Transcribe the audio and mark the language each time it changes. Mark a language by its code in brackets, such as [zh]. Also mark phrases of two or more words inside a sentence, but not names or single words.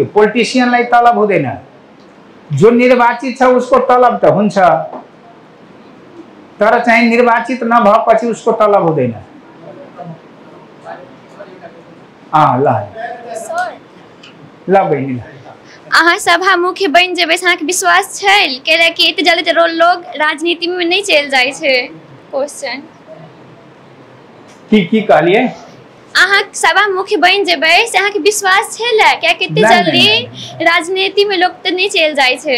[ne] पोलिटिसियनलाई तलब हुँदैन, जो निर्वाचित छ उसको तलब त हुन्छ, तर चाहिँ निर्वाचित नभएपछि उसको तलब हुँदैन। ल बहिनी, [mai] अहाँ सभामुख बनि जेबै से अहाँके विश्वास छै? कियाकि एते जल्दी लोग राजनीति में नहीं चल जाए छै। क्वेश्चन की कहलिए? अहाँ सभामुख बनि जेबै से अहाँके विश्वास छै ला? कियाकि एते जल्दी राजनीति में लोग तो नहीं चल जाए छै।